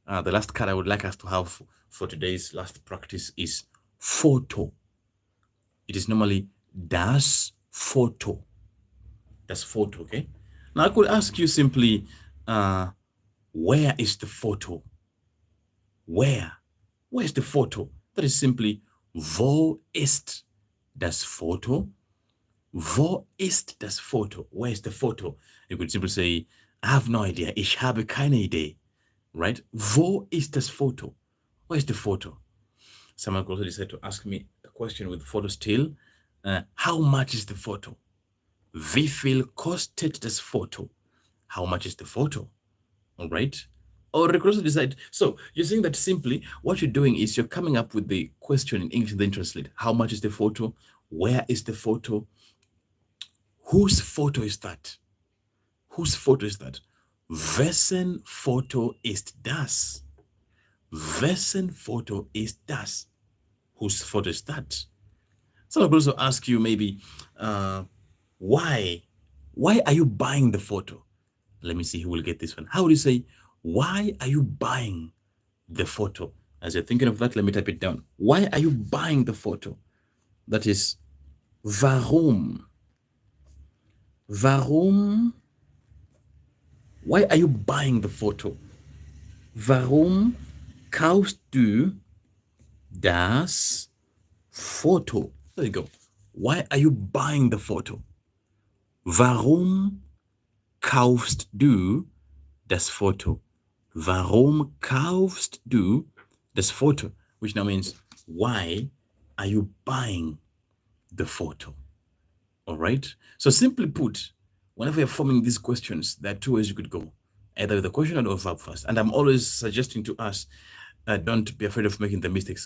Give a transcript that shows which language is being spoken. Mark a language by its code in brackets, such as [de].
[en] The last card I would like us to have for today's last practice is photo. It is normally [de] das Foto. Das Foto, [en] okay? Now I could ask you simply, where is the photo? Where? Where is the photo? That is simply, [de] wo ist das Foto? Wo ist das Foto? [en] Where is the photo? You could simply say, I have no idea. [de] Ich habe keine Idee. [en] right? [de] Wo ist das Foto? [en] Where is the photo? Someone also decided to ask me a question with photo still. How much is the photo? [de] Wie viel kostet das Foto? [en] How much is the photo? All right. Or Ric also decide. So you're saying that simply what you're doing is you're coming up with the question in English and then translate. How much is the photo? Where is the photo? Whose photo is that? Whose photo is that? [de] Wessen Foto ist das? Wessen Foto ist das? [en] Whose photo is that? So I could also ask you maybe, why? Why are you buying the photo? Let me see who will get this one. How would you say, why are you buying the photo? As you're thinking of that, let me type it down. Why are you buying the photo? That is, [de] warum? Warum? [en] Why are you buying the photo? [de] Warum kaufst du das Foto? [en] There you go. Why are you buying the photo? [de] Warum kaufst du das Foto? Warum kaufst du das Foto? [en] Which now means, why are you buying the photo? All right. So simply put, whenever you're forming these questions, there are two ways you could go, either with a question or a verb first. And I'm always suggesting to us, don't be afraid of making the mistakes.